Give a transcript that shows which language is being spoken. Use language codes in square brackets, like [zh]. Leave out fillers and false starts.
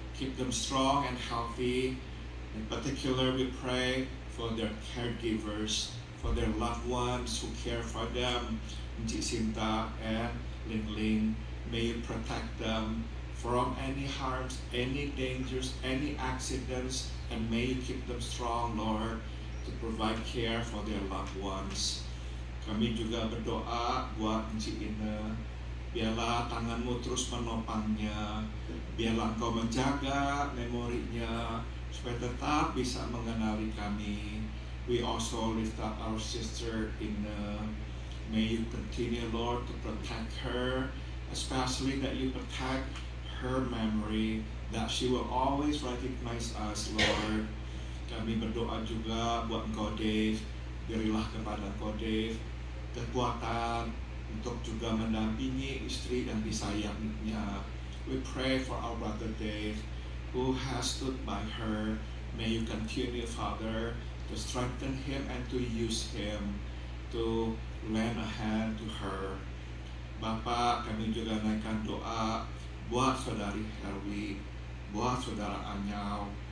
[en] Keep them strong and healthy. In particular, we pray for their caregivers, for their loved ones who care for them, Encik Sinta and Lingling. May you protect them from any harms, any dangers, any accidents, and may you keep them strong, Lord, to provide care for their loved ones. [id] Kami juga berdoa buat Encik Ina. Biarlah tangan-Mu terus menopangnya. Biarlah Engkau menjaga memorinya, supaya tetap bisa mengenali kami. [en] We also lift up our sister Ina. May you continue, Lord, to protect her, especially that you protect her memory, that she will always recognize us, Lord. [id] Kami berdoa juga buat Engkau, Dave. Berilah kepada Engkau, Dave, kekuatan untuk juga mendampingi istri yang disayangnya. [en] We pray for our brother Dave, who has stood by her. May you continue, Father, to strengthen him and to use him to lend a hand to her. [id] Bapak, kami juga naikkan doa buat saudari Herwi, buat saudara Anyau.